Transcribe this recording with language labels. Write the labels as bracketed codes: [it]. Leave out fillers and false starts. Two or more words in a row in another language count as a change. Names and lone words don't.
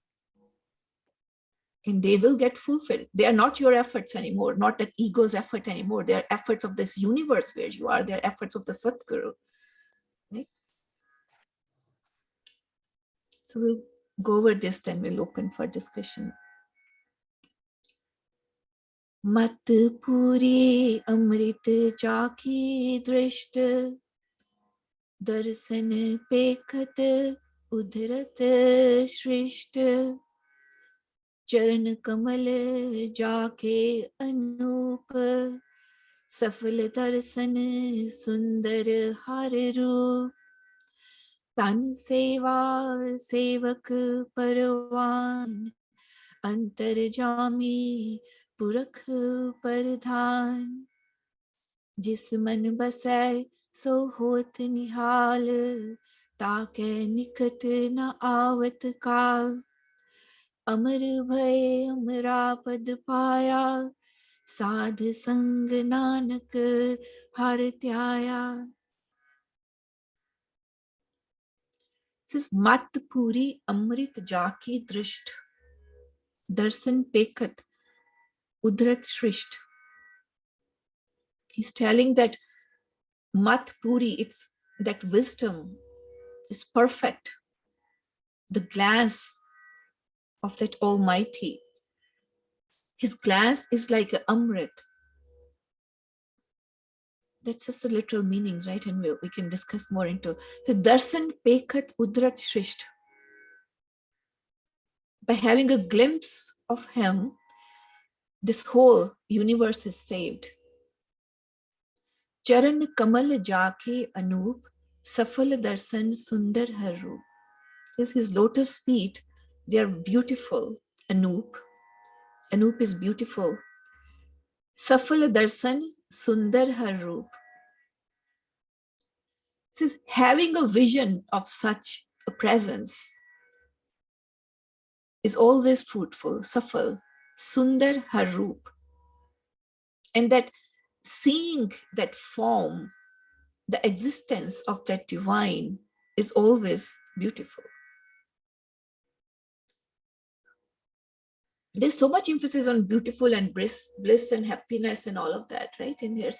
[en] And they will get fulfilled. They are not your efforts anymore, not that ego's effort anymore. They are efforts of this universe where you are. They are efforts of the Satguru. Right? So we'll go over this, then we'll open for discussion. [pa] ਮਤਿ ਪੂਰੀ ਅੰਮ੍ਰਿਤ ਜਾਕੀ ਦ੍ਰਿਸਟਿ ਦਰਸਨ ਪੇਖਤ ਉਧਰਤ ਸ੍ਰਿਸਟਿ ਚਰਨ ਕਮਲ ਜਾਕੇ ਅਨੂਪ ਸਫਲ ਦਰਸਨ ਸੁੰਦਰ ਹਰਿ ਰੂਪ ਤਨ ਸੇਵਾ ਸੇਵਕ ਪਰਵਾਨ ਅੰਤਰਜਾਮੀ ਪੁਰਖ ਪ੍ਰਧਾਨ ਜਿਸ ਮਨ ਬਸੈ ਸੋ ਹੋਤ ਨਿਹਾਲ ਤਾਕੇ ਨਿਕਟ ਨ ਆਵਤ ਕਾਲ ਅਮਰ ਭਯ ਅਮਰਾ ਪਦ ਪਾਇਆ ਸਾਧ ਸੰਗ ਨਾਨਕ ਹਰਿ ਤਿਆਇਆ. [en] This is [pa] ਮਤਿ ਪੂਰੀ ਅੰਮ੍ਰਿਤ ਜਾਕੀ ਦ੍ਰਿਸਟਿ ਦਰਸਨ ਪੇਖਤ ਉਧਰਤ ਸ੍ਰਿਸਟਿ. [en] He's telling that [pa] ਮਤਿ ਪੂਰੀ, [en] it's that wisdom is perfect, the glance of that Almighty. His glance is like an amrit. That's just the literal meanings, right? And we can discuss more into. [pa] So ਦਰਸਨ ਪੇਖਤ ਉਧਰਤ ਸ੍ਰਿਸਟਿ. [en] By having a glimpse of him, this whole universe is saved. [pa] ਚਰਨ ਕਮਲ ਜਾਕੇ ਅਨੂਪ ਸਫਲ ਦਰਸਨ ਸੁੰਦਰ ਹਰਿ ਰੂਪ. [en] His lotus feet, they are beautiful. Anup is beautiful. [pa] ਸਫਲ ਦਰਸਨ ਸੁੰਦਰ ਹਰਿ ਰੂਪ. [en] This is having a vision of such a presence is always fruitful. [pa] ਸਫਲ, ਸੁੰਦਰ ਹਰਿ ਰੂਪ. [en] And that seeing that form, the existence of that divine is always beautiful. There's so much emphasis on beautiful and bliss and happiness and all of that, right, in here.